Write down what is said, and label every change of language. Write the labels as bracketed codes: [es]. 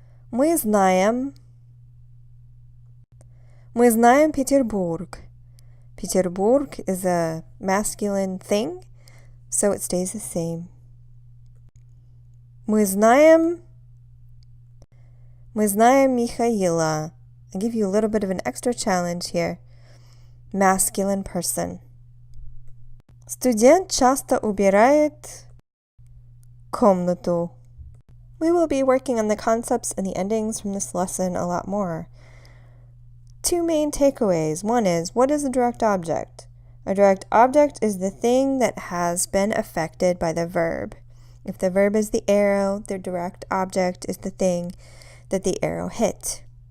[ru] Мы знаем Петербург. [en] Петербурg is a masculine thing, so it stays the same. [ru] Мы знаем Михаила. [en] I'll give you a little bit of an extra challenge here. Masculine person. [ru] Студент часто убирает komnatu. [en] We will be working on the concepts and the endings from this lesson a lot more. Two main takeaways. One is, what is a direct object? A direct object is the thing that has been affected by the verb. If the verb is the arrow, the direct object is the thing that the arrow hit.